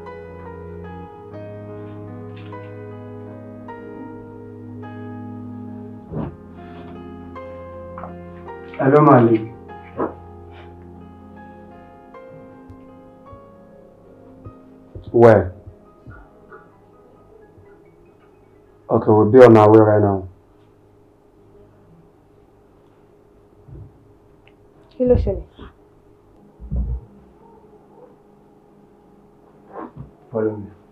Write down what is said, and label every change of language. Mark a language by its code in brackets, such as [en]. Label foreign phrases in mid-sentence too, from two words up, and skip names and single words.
[en] Hello, Malik. Where? Okay, we'll be on our way right now. [yo] Kí ló ṣẹlẹ̀? [en] Follow me.